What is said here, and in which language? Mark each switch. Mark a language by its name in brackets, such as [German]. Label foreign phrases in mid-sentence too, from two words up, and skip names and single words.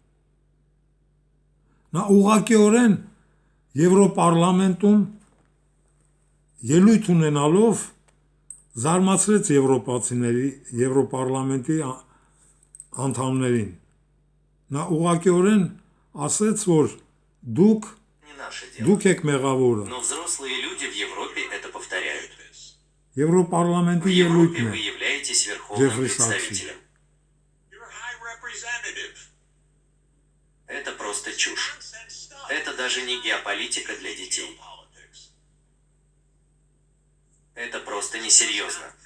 [Armenian] Նա ուղղակիորեն Եվրոպարլամենտում ելույթ ունենալով զարմացրեց եվրոպացիների, Եվրոպարլամենտի անդամներին։ Նա ուղղակիորեն ասեց, որ դուք եք մեղավորը։ [Russian] Но взрослые люди в Европе это повторяют. [Armenian] Եվրոպարլամենտի [Russian] В Европе [Armenian] ելույթն [Russian] вы [Armenian] է [Russian] являетесь верховным [Armenian] Ջեֆրի Սաքսի։ [Russian] представителем. Это просто чушь. Это даже не геополитика для детей. Это просто несерьезно.